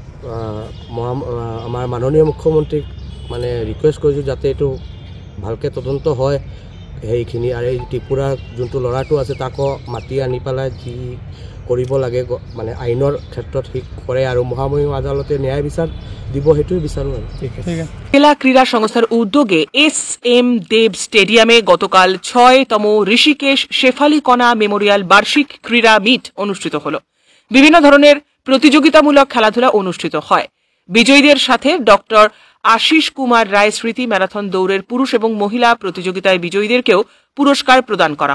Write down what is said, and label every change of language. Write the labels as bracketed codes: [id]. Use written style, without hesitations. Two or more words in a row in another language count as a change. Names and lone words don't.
[as] আমাৰ মাননীয় মুখ্যমন্ত্ৰীক মানে ৰিকুৱেষ্ট কৰিছোঁ যাতে এইটো ভালকৈ তদন্ত হয় সেইখিনি আৰু এই ত্ৰিপুৰাৰ যোনটো ল'ৰাটো আছে তাকো মাতি আনি পেলাই যি কৰিব লাগে মানে আইনৰ ক্ষেত্ৰত সি কৰে আৰু মহামহিম আদালতে ন্যায় বিচাৰ দিব সেইটোৱে বিচাৰোঁ আৰু [bn] জেলা ক্রীড়া সংস্থার উদ্যোগে SM দেব স্টেডিয়ামে গতকাল 6তম ঋষিকেশ শেফালি কণা মেমোরিয়াল বার্ষিক ক্রীড়া মিট অনুষ্ঠিত হল বিভিন্ন ধরনের প্রতিযোগিতামূলক খেলাধুলা অনুষ্ঠিত হয় বিজয়ীদের সাথে ডক্টর আশিস কুমার রায় স্মৃতি ম্যারাথন দৌড়ের পুরুষ এবং মহিলা প্রতিযোগিতায় বিজয়ীদেরকেও পুরস্কার প্রদান করা